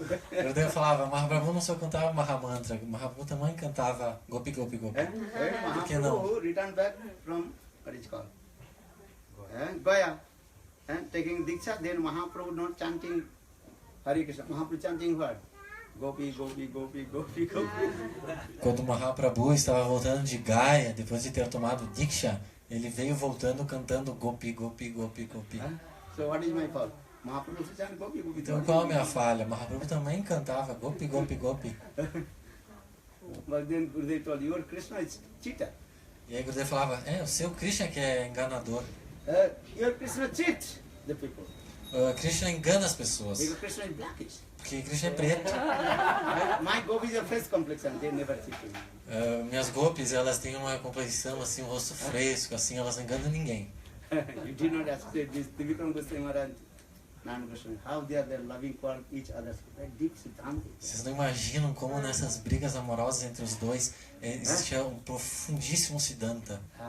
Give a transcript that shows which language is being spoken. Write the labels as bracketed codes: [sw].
[pt] Gurudev falava, Mahaprabhu não só cantava Mahamantra, Mahaprabhu também cantava Gopi, Gopi, Gopi. Por que não? [en] Mahaprabhu returned back from, what is called? Gaya. Taking Diksha, then Mahaprabhu not chanting Hare Krishna, Mahaprabhu chanting what? Gopi, Gopi, Gopi, Gopi, Gopi. [pt] Quando Mahaprabhu estava voltando de Gaya, depois de ter tomado Diksha, ele veio voltando cantando Gopi, Gopi, Gopi, Gopi. [en] So what is my fault? Mahaprabhu also chant Gopi, Gopi. [pt] Então qual a minha falha? Mahaprabhu também cantava Gopi, Gopi, Gopi. [en] But then Gurudev told, your Krishna is cheater. [pt] E aí Gurudev falava, o seu Krishna que é enganador. [en] Your Krishna cheats the people. [pt] Krishna engana as pessoas. [en] Because Krishna is blackish. [pt] Porque Krishna é preto. [en] My gopis are fresh complexion, they never cheat me. [pt] Minhas gopis, elas têm uma complexão assim, um rosto fresco, assim, elas não enganam ninguém. [en] You did not expect this. Trivikram Goswami Maharaj, Nana Goswami, how they are loving for each other. Deep Siddhanta. [pt] Vocês não imaginam como nessas brigas amorosas entre os dois existe um profundíssimo Siddhanta.